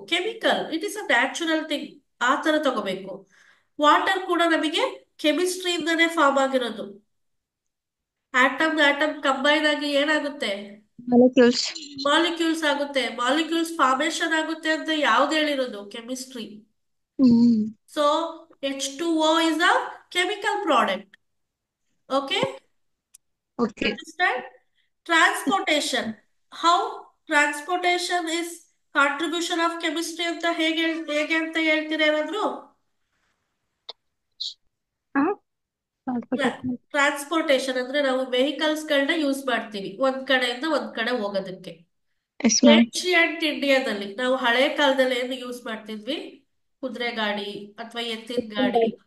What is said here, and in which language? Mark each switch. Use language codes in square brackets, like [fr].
[en] chemical it is a natural thing, [kn] ಆ ತರ ತಗೋಬೇಕು. ವಾಟರ್ ಕೂಡ ನಮಗೆ ಕೆಮಿಸ್ಟ್ರಿಯಿಂದನೇ ಫಾರ್ಮ್ ಆಗಿರೋದು. ಆಟಮ್ ಕಂಬೈನ್ ಆಗಿ ಏನಾಗುತ್ತೆ? [en] Molecules. [kn] ಮಾಲಿಕ್ಯೂಲ್ಸ್ ಆಗುತ್ತೆ. ಮಾಲಿಕ್ಯೂಲ್ಸ್ ಫಾರ್ಮೇಶನ್ ಆಗುತ್ತೆ ಅಂತ ಯಾವ್ದು ಹೇಳಿರೋದು? [en] Chemistry. So H2O is a chemical product. Okay? Okay. Understand? Transportation. How transportation is contribution of chemistry [kn] ಅಂತ ಹೇಗೆ ಅಂತ ಹೇಳ್ತೀರಾ ಏನಾದ್ರು? ಟ್ರಾನ್ಸ್ಪೋರ್ಟೇಷನ್ ಅಂದ್ರೆ ನಾವು ವೆಹಿಕಲ್ಸ್ ಗಳನ್ನ ಯೂಸ್ ಮಾಡ್ತೀವಿ ಒಂದ್ ಕಡೆಯಿಂದ ಒಂದ್ ಕಡೆ ಹೋಗೋದಕ್ಕೆ. ಏನ್ಶಿಯಂಟ್ ಇಂಡಿಯಾದಲ್ಲಿ ನಾವು ಹಳೆ ಕಾಲದಲ್ಲಿ ಏನು ಯೂಸ್ ಮಾಡ್ತಿದ್ವಿ? ಕುದುರೆ ಗಾಡಿ ಅಥವಾ ಎತ್ತಿನ ಗಾಡಿ,